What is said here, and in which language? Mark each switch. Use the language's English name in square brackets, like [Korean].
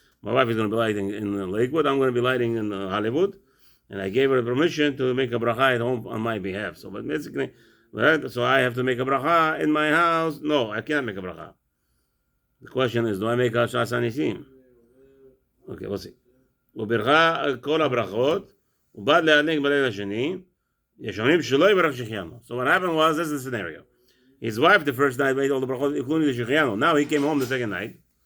[English] My wife is going to be lighting in Lakewood, I'm going to be lighting in Hollywood, and I gave her permission to make a bracha at home on my behalf. So, but basically, so I have to make a bracha in my house? No, I can't make a bracha. The question is, do I make a shas anisim? Okay, we'll see. [Hebrew] וברכה כל הברכות, ובד להדליק בליל השני, יש אומרים שלא יברך שהחיינו. [English] So what happened was, this is the scenario. His wife the first night made all the brachot, including the שהחיינו. Now he came home the second night.